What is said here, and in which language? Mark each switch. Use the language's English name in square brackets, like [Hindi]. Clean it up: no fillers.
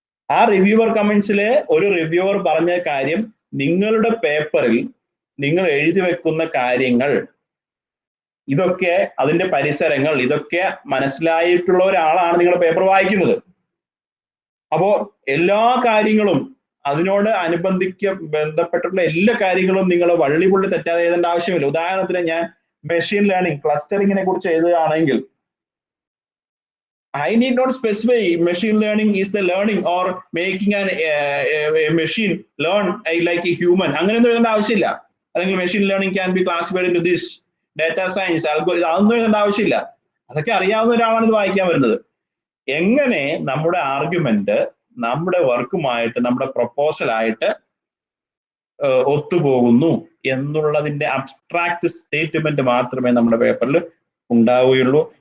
[Malayalam] ആ റിവ്യൂവർ കമന്റ്സിലെ ഒരു റിവ്യൂവർ പറഞ്ഞ കാര്യം, നിങ്ങളുടെ പേപ്പറിൽ നിങ്ങൾ എഴുതി വെക്കുന്ന കാര്യങ്ങൾ, ഇതൊക്കെ അതിന്റെ പരിസരങ്ങൾ, ഇതൊക്കെ മനസ്സിലായിട്ടുള്ള ഒരാളാണ് നിങ്ങളുടെ പേപ്പർ വായിക്കുന്നത്. അപ്പോ എല്ലാ കാര്യങ്ങളും അതിനോട് ബന്ധപ്പെട്ടിട്ടുള്ള എല്ലാ കാര്യങ്ങളും നിങ്ങൾ വള്ളിപുള്ളി തെറ്റാതെ എഴുതേണ്ട ആവശ്യമില്ല. ഉദാഹരണത്തിന് ഞാൻ മെഷീൻ ലേണിംഗ് ക്ലസ്റ്ററിങ്ങിനെ കുറിച്ച് എഴുതുകയാണെങ്കിൽ [English] I need not specify machine learning is the learning or making a machine learn like a human. [Malayalam] അങ്ങനെയൊന്നും എഴുതേണ്ട ആവശ്യമില്ല. [English] അല്ലെങ്കിൽ machine learning can be classified into this, data science, [Malayalam] അതൊന്നും എഴുതേണ്ട ആവശ്യമില്ല. അതൊക്കെ അറിയാവുന്ന ഒരാളാണ് ഇത് വായിക്കാൻ വരുന്നത്. എങ്ങനെ നമ്മുടെ ആർഗ്യുമെന്റ് നമ്മുടെ വർക്കുമായിട്ട്, നമ്മുടെ പ്രൊപ്പോസലായിട്ട് ഒത്തുപോകുന്നു എന്നുള്ളതിന്റെ അബ്സ്ട്രാക്ട് സ്റ്റേറ്റ്മെന്റ് മാത്രമേ നമ്മുടെ പേപ്പറിൽ ഉണ്ടാവുകയുള്ളൂ.